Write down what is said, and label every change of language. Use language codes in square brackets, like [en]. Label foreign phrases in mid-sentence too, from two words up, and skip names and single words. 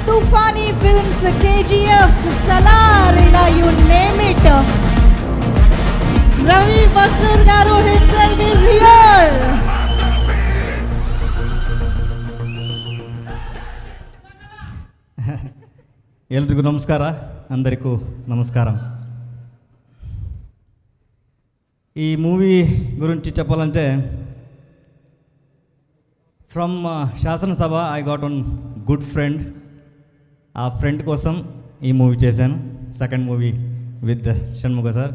[en] Tufani Films, KGF, Salar, you name it. Ravi Basur Garu himself is here. [kn] ಎಲ್ರಿಗೂ ನಮಸ್ಕಾರ. [te] అందరికీ నమస్కారం. ఈ మూవీ గురించి చెప్పాలంటే [en] from Shasanasabha I got one good friend. [te] ఆ ఫ్రెండ్ కోసం ఈ మూవీ చేశాను, [en] second movie with Shanmuga sir.